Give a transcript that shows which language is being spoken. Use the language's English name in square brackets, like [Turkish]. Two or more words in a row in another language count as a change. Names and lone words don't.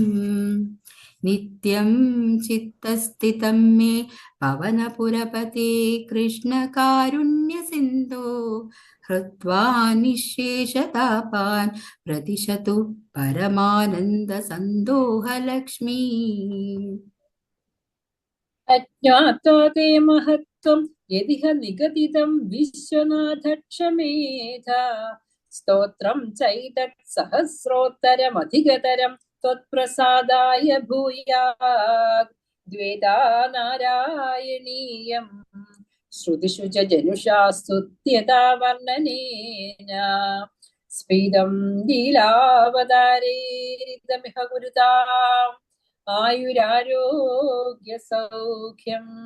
[Sanskrit] नित्यं चित्तस्थितं मे पवनपुरपते कृष्णकारुण्यसिन्धो हृत्वा निःशेषतापान् प्रतिशतु परमानन्दसन्दोहलक्ष्मी. अज्ञात्वा ते महत्त्वं യദിഹ നിഗദിതം വിശ്വനാഥ ക്ഷമേധ സ്തോത്രം ചൈതത് സഹസ്രോത്തരമധികതരം ത്വത്പ്രസാദായ ഭൂയാത് ദ്വേതാ നാരായണീയം ശ്രുതിഷു ച ജനുഷാ സ്തുത്യതാ വർണ്ണനേന സ്ഫീതം ലീലാവതാരേരിതമിഹ ഗുരുതാം ആയുരാരോഗ്യ സൗഖ്യം.